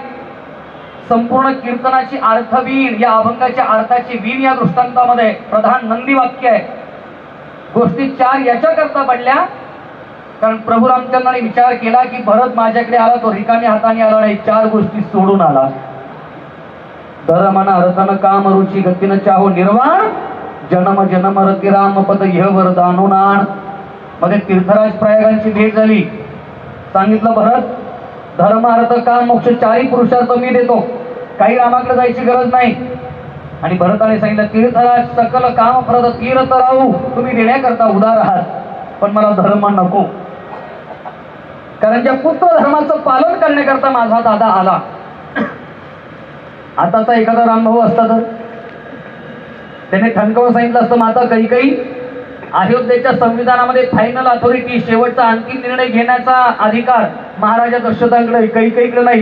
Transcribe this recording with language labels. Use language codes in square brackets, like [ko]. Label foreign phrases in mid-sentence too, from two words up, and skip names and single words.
[mr] संपूर्ण कीर्तनाची अर्थवीण, या अभंगाच्या अर्थाची वीण या दृष्टांतामध्ये प्रधान नंदी वाक्य आहे. गोष्टी 4 याच्याकरता पडल्या कारण प्रभू रामचंद्राने विचार केला की भरत माझ्याकडे आला तो रिकाम्या हाताने आला नाही, 4 गोष्टी सोडून आला. [awa] धर्मन अर्थन काम रुची गतीन चाहो निर्वाण, जन्म जन्म रती राम पद यह वरदानुनान. [mr] मध्ये तीर्थराज प्रयागांची भेट झाली. सांगितलं भरत धर्म अर्थ काम मोक्ष 4ही पुरुषार्थ मी देतो, काही रामाकडे जायची गरज नाही. आणि भरताने सांगितलं [awa] तीर्थराज सकल काम प्रद तीर्थ राहू, [mr] तुम्ही देण्याकरता उदार आहात, पण मला धर्म नको. कारण ज्या पुत्र धर्माचं पालन करण्याकरता माझा दादा आला. आताचा एखादा रामभाऊ असता तर त्याने ठणकावून सांगितलं असतं, माता कैकेयी अयोध्येच्या संविधानामध्ये [en] final authority, [mr] शेवटचा अंतिम निर्णय घेण्याचा अधिकार महाराजा दशरथांकडे, कैकेयीकडे नाही.